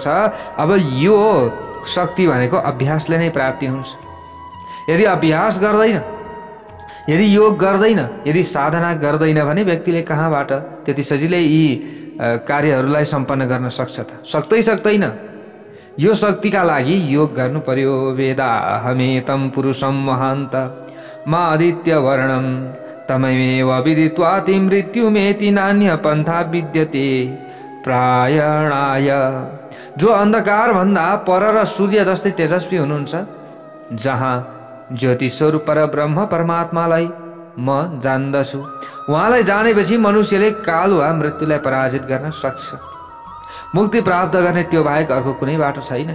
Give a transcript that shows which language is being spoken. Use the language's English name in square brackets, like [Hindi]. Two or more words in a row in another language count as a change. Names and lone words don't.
[Nepali] अब यो शक्ति भनेको अभ्यासले नै प्राप्ति हुन्छ। यदि अभ्यास गर्दैन, यदि योग गर्दैन, यदि साधना गर्दैन भने व्यक्तिले कहाँबाट त्यति सजिलै यी कार्यहरूलाई सम्पन्न गर्न सक्छ त? सक्दैन। यो शक्तिका लागि योग गर्नु पर्यो। [Sanskrit] वेदाहमेतं पुरुषं महान्त मा आदित्य वर्णम तममेव विदित्वाति मृत्युमेति नान्य पन्था विद्यते प्रायणाय। [Nepali] जो अन्धकार भन्दा पर र सूर्य जस्तै तेजस्वी हुनुहुन्छ, जहाँ ज्योति स्वरूप परब्रह्म परमात्मालाई म जान्दछु, उहाँलाई जानेपछि मनुष्यले काल वा मृत्युलाई पराजित गर्न सक्छ। मुक्ति प्राप्त गर्ने त्यो बाहेक अर्को कुनै बाटो छैन।